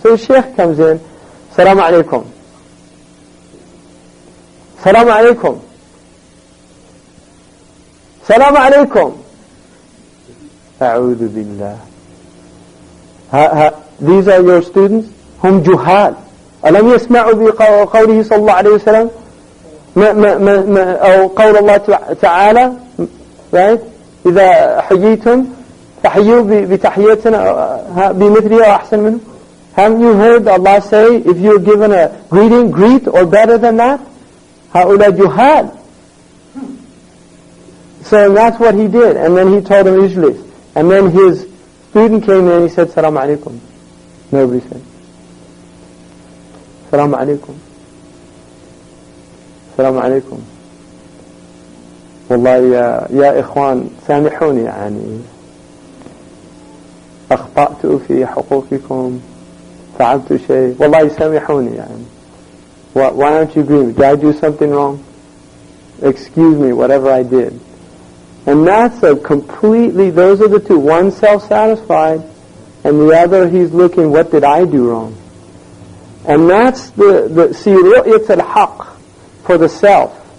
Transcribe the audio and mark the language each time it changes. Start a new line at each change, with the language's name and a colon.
English: So the sheikh comes in, salam alaikum.
Arabic: Salam alaikum. Salam alaikum. A'udhu billah.
English: These are your students?
Arabic: هم جهال. ألم يسمعوا بقوله صلى الله عليه وسلم أو قول الله تعالى,
English: right?
Arabic: إذا حييتم فحيوا بتحيتنا بمثلها وأحسن منه.
English: Haven't you heard Allah say, if you're given a greeting, greet or better than that?
Arabic: هؤلاء جهال.
English: So that's what he did. And then he told him Ijlis. And then his student came in and he said, Salam alaikum. Nobody said.
Arabic: Salam alaikum. Salam alaikum. والله يا إخوان سامحوني يعني أخطأت في حقوقكم فعلت شيء والله سامحوني يعني.
English: Why don't you agree with me? Did I do something wrong? Excuse me, whatever I did. And that's a completely, those are the two. One self-satisfied, and the other he's looking, what did I do wrong? And that's see, ru'yat al-haq for the self.